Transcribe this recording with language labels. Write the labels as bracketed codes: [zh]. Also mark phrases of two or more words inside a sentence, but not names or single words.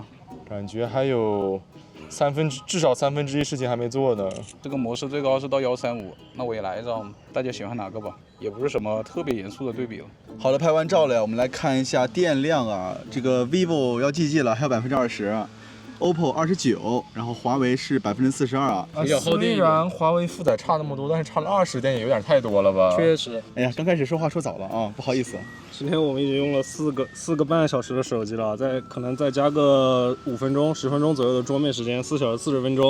[zh] 感覺還有至少1/3事情還沒做呢。這個模式最高是到135，那我也來一張，大家喜歡哪個吧？也不是什麼特別嚴肅的對比了。好了，拍完照了，我們來看一下電量啊。這個 vivo 要 GG 了，還有20%。，OPPO 29，然后華為是42%啊。比較厚點一點。雖然華為負載差那麼多，但是差了20點也有點太多了吧？確實。哎呀，剛開始說話說早了啊，不好意思。今天我們已經用了4個半小時的手機了，可能再加個5分鐘、10分鐘左右的桌面時間，4小時40分鐘。